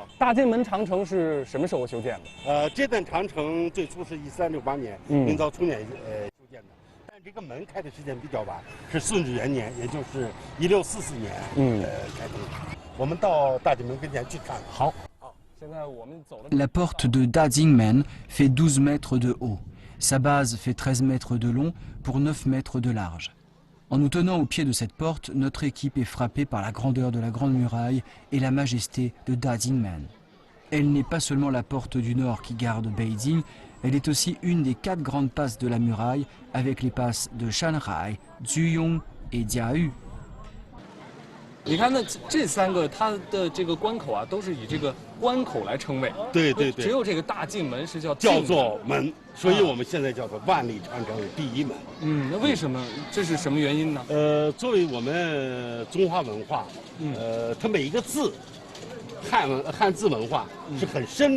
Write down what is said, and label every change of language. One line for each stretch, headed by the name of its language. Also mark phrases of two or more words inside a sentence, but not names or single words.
Chinese: 大进门长城是什么时候修建的？这段长城最初是1368年，明朝初年修建的，但这个门开的时间比较晚，是顺治元年，也就是1644年开通的。我们到大进门跟前去看。好。现在我们走了。
French: La porte de Dajingmen fait 12 mètres de haut. Sa base fait 13 mètres de long pour 9 mètres de large. En nous tenant au pied de cette porte, notre équipe est frappée par la grandeur de la Grande Muraille et la majesté de Dajingmen. Elle n'est pas seulement la porte du nord qui garde Beijing, elle est aussi une des 4 grandes passes de la muraille avec les passes de Shanghai, Zuyong et Jiayu.
Chinese: 你看，那这3个它的这个关口都是以这个关口来称谓。对对对。只有这个大进门是叫做门，所以我们现在叫做万里长城第1门。那为什么？这是什么原因呢？作为我们中华文化，它每一个字，汉字文化是很深的。